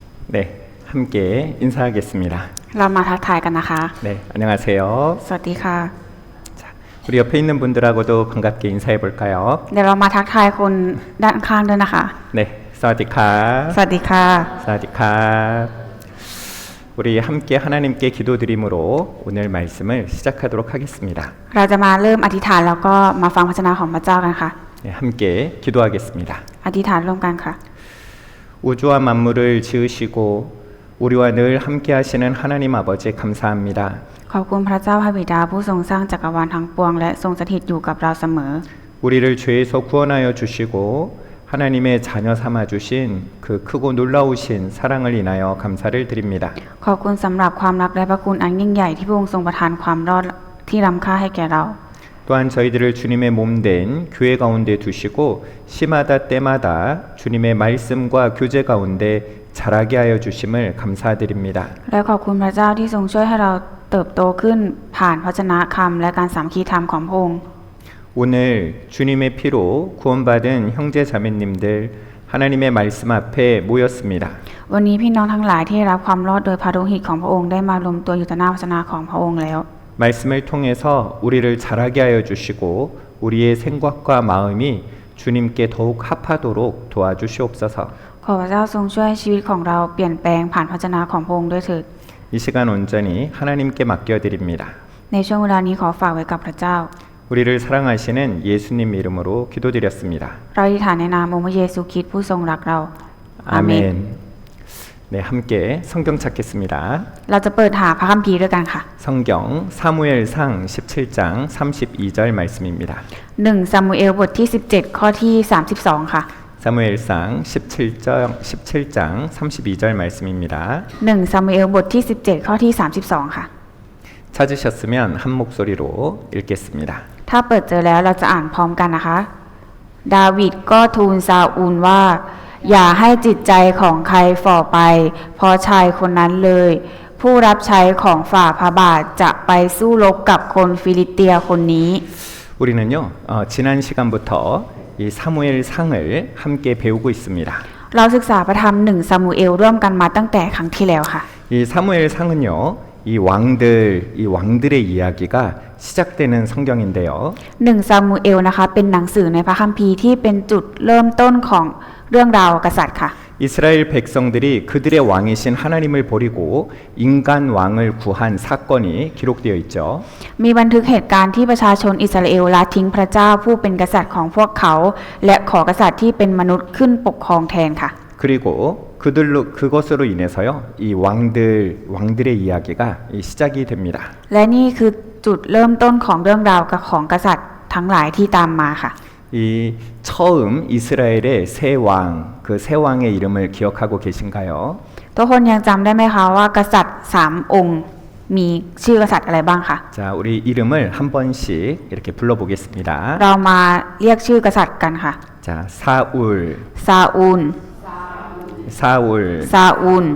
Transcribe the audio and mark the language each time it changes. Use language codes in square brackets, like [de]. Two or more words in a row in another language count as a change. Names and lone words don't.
[ko] 네, 함께 인사하겠습니다. [th] เรามาทักทายกันนะคะ [ko] 네, 안녕하세요. [th] สวัสดีค่ะ [ko] 자, 우리 옆에 있는 분들하고도 반갑게 인사해 볼까요? [th] เดี๋ยวเรามาทักทายคนด้านข้างด้วยนะคะ [ko] 네, 사와디카. [th] สวัสดีค่ะ [ko] 사와디카. 우리 함께 하나님께 기도드림으로 오늘 말씀을 시작하도록 하겠습니다. [th] เราจะมาเริ่มอธิษฐานแล้วก็มาฟังพระวจนะของพระเจ้ากันค่ะ [ko] 네, 함께 기도하겠습니다. [th] อธิษฐานร่วมกันค่ะ [ko] 우주와 만물을 지으시고 우리와 늘 함께 하시는 하나님 아버지 감사합니다. [th] ขอบคุณพระเจ้าพระบิดาผู้ทรงสร้างจักรวาลทั้งปวงและทรงสถิตอยู่กับเราเสมอ [ko] 우리를 죄에서 구원하여 주시고 하나님의 자녀 삼아 주신 그 크고 놀라우신 사랑을 인하여 감사를 드립니다. [th] ขอบคุณสำหรับความรักและพระคุณอันยิ่งใหญ่ที่พระองค์ทรงประทานความรอดที่ล้ำค่าให้แก่เรา [ko] 또한 저희들을 주님의 몸된 교회 가운데 두시고 시마다 때마다 주님의 말씀과 교제 가운데 자라게 하여 주심을 감사드립니다. [th] และขอบคุณพระเจ้าที่ทรงช่วยให้เราเติบโตขึ้นผ่านพระวจนะคำและการสามัคคีธรรมของพระองค์ [ko] 오늘 주님의 피로 구원받은 형제 자매님들 하나님의 말씀 앞에 모였습니다. [th] วันนี้พี่น้องทั้งหลายที่รับความรอดโดยพระโลหิตของพระองค์ได้มารวมตัวอยู่ต่อหน้าพระวจนะของพระองค์แล้ว [ko] 말씀을 통해서 우리를 자라게 하여 주시고 우리의 생각과 마음이 주님께 더욱 합하도록 도와주시옵소서. [th] ขอพระเจ้าทรงช่วยให้ชีวิตของเราเปลี่ยนแปลงผ่านพระวจนะของพระองค์ด้วยเถิด [ko] 이 시간 온전히 하나님께 맡겨드립니다. [th] ในช่วงเวลานี้ขอฝากไว้กับพระเจ้า [ko] 우리를 사랑하시는 예수님 이름으로 기도드렸습니다. [th] เราอธิษฐานในนามองค์พระเยซูคริสต์ผู้ทรงรักเรา [ko] 아멘. 네, 함께 성경 찾겠습니다. [th] เราจะเปิดหาพระคัมภีร์ด้วยกันค่ะ [ko] 성경 사무엘상 17장 32절 말씀입니다. [th] 1 ซามูเอลบทที่ 17 ข้อที่ 32 ค่ะ [ko] 사무엘상 17장 32절 말씀입니다. [th] 1 ซามูเอลบทที่ 17 ข้อที่ 32 ค่ะ [ko] 찾으셨으면 한 목소리로 읽겠습니다. [th] ถ้าเปิดเจอแล้วเราจะอ่านพร้อมกันนะคะ ดาวิดก็ทูลซาอูลว่า อย่าให้จิตใจของใครฝ่อไป เพราะชายคนนั้นเลย ผู้รับใช้ของฝ่าพระบาทจะไปสู้รบกับคนฟิลิสเตียคนนี้ [ko] 우리는요, 지난 시간부터 이 사무엘 상을 함께 배우고 있습니다. [th] เราศึกษาพระธรรม1 ซามูเอลร่วมกันมาตั้งแต่ครั้งที่แล้วค่ะ [ko] 이 사무엘 상은요, 이 왕들의 이야기가 시작되는 성경인데요. [th] 1 ซามูเอลนะคะเป็นหนังสือในพระคัมภีร์ที่เป็นจุดเริ่มต้นของเรื่องราวกษัตริย์ค่ะ [ko] 이스라엘 백성들이 그들의 왕이신 하나님을 버리고 인간 왕을 구한 사건이 기록되어 있죠. [th] มีบันทึกเหตุการณ์ที่ประชาชนอิสราเอลละทิ้งพระเจ้าผู้เป็นกษัตริย์ของพวกเขา และขอกษัตริย์ที่เป็นมนุษย์ขึ้นปกครองแทนค่ะ [ko] 그리고 그것으로 인해서요, 이 왕들의 이야기가 시작이 됩니다. [th] และนี่คือจุดเริ่มต้นของเรื่องราวของกษัตริย์ทั้งหลายที่ตามมาค่ะ [ko] 이 처음 이스라엘의 새 왕, 그 새 왕의 이름을 기억하고 계신가요? [th] ทุกคนยังจำได้ไหมคะว่ากษัตริย์3 องค์มีชื่อกษัตริย์อะไรบ้างคะ [ko] 자, 우리 이름을 한 번씩 이렇게 불러보겠습니다. [th] เรามาเรียกชื่อกษัตริย์กันค่ะ [ko] 자, 사울, [th] ซาอูล ซาอูล